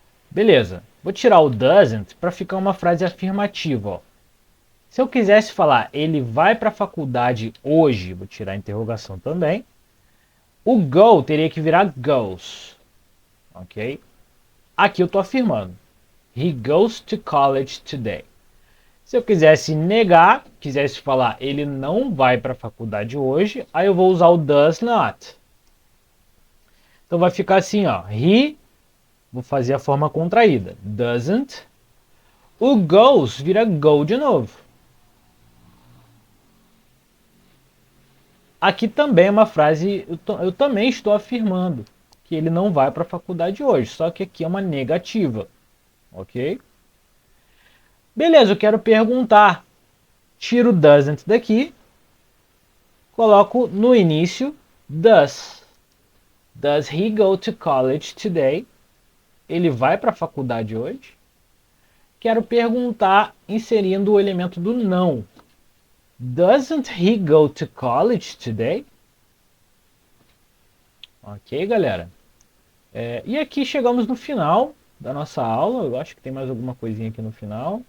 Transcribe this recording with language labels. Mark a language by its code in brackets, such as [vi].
[pt] Beleza, vou tirar o doesn't para ficar uma frase afirmativa. Ó. Se eu quisesse falar ele vai para a faculdade hoje, vou tirar a interrogação também, o go teria que virar goes. Ok? Aqui eu estou afirmando. [en] He goes to college today. [pt] Se eu quisesse negar, quisesse falar ele não vai para a faculdade hoje, aí eu vou usar o does not. Então vai ficar assim, ó. He, vou fazer a forma contraída. Doesn't. O goes vira go de novo. Aqui também é uma frase, eu também estou afirmando que ele não vai para a faculdade hoje, só que aqui é uma negativa, ok? Beleza, eu quero perguntar. Tiro doesn't daqui, coloco no início does. [en] Does he go to college today? [pt] Ele vai para a faculdade hoje? Quero perguntar inserindo o elemento do não. [en] Doesn't he go to college today? [pt] Ok, galera? E aqui chegamos no final da nossa aula. Eu acho que tem mais alguma coisinha aqui no final.